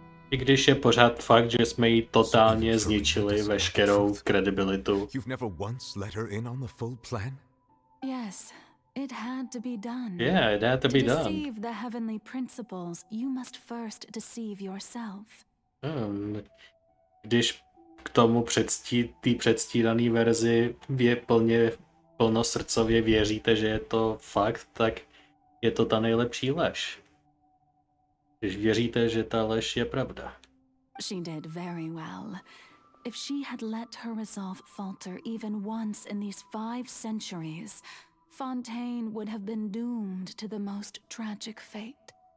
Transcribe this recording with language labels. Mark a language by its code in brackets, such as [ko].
[cs] I když je pořád fakt, že jsme jí totálně zničili veškerou kredibilitu. [en] You've never once let her in on the full plan? Yes, it had to be done. Yeah, it had to be done. To deceive the heavenly principles, you must first deceive yourself. [cs] Když k tomu té předstírané verzi plnosrdcově věříte, že je to fakt, tak je to ta nejlepší lež. Když věříte, že ta lež je pravda. [en] She did very well. If she had let her resolve falter even once in these 5 centuries, Fontaine would have been doomed to the most tragic fate.